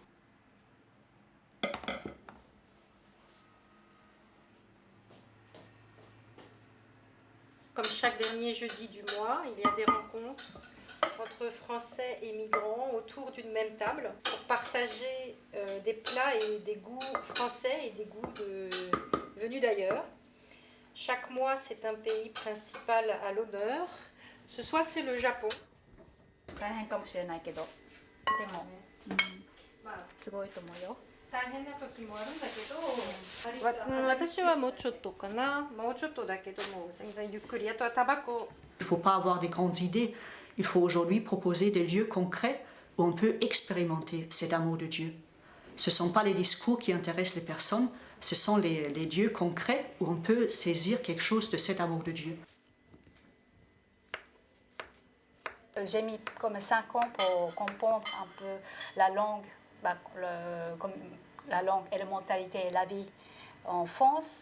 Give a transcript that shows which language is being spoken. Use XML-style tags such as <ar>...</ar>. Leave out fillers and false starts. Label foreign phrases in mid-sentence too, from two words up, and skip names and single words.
<fr>Comme chaque dernier jeudi du mois, il y a des rencontres entre Français et migrants autour d'une même table pour partager des plats et des goûts français et des goûts venus d'ailleurs. Chaque mois, c'est un pays principal à l'honneur. Ce soir, c'est le Japon.</fr> <ja>大変かもしれないけど、でも、すごいと思うよ。大変な時もあるんだけど、私はもうちょっとかな、もうちょっとだけども全然ゆっくり。あとはタバコ。</ja> <fr>Il ne faut pas avoir des grandes idées. Il faut aujourd'hui proposer des lieux concrets où on peut expérimenter cet amour de Dieu. Ce ne sont pas les discours qui intéressent les personnes, ce sont les lieux concrets où on peut saisir quelque chose de cet amour de Dieu. J'ai mis comme 5 ans pour comprendre un peu la langue, comme la langue et la mentalité et la vie en France.</fr>